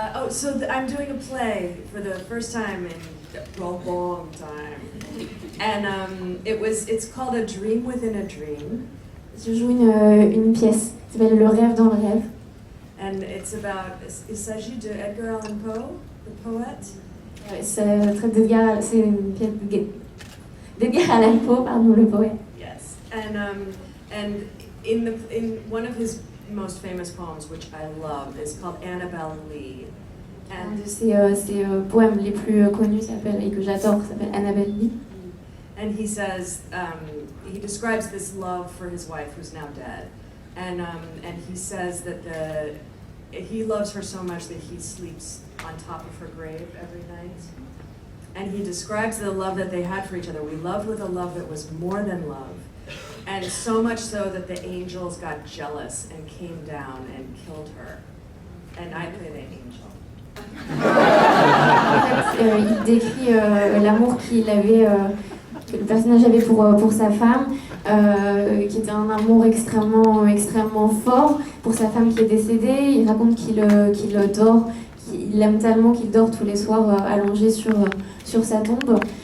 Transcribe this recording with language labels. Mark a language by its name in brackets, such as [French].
[English] So I'm doing a play for the first time in a long time, and it's called A Dream Within a Dream. [French] Je joue une pièce qui s'appelle Le rêve dans le rêve. [English] And [French] il s'agit de [English] Edgar Allan Poe, the poet. [French] Ça traite d'Edgar, c'est une pièce d'Edgar Allan Poe, pardon, le poète. [English] Yes, and in one of his most famous poems, which I love, is called Annabel Lee. [French] Un de ses poèmes les plus connus et que j'adore s'appelle Annabel Lee. [English] And he says, he describes this love for his wife who's now dead. And he says that he loves her so much that he sleeps on top of her grave every night. And he describes the love that they had for each other. We loved with a love that was more than love. And so much so that the angels got jealous and came down and killed her. And I play the angel. [French] En fait, il décrit l'amour que le personnage avait pour sa femme, qui était un amour extrêmement fort pour sa femme qui est décédée. Il raconte qu'il dort, qu'il l'aime tellement qu'il dort tous les soirs allongé sur sa tombe.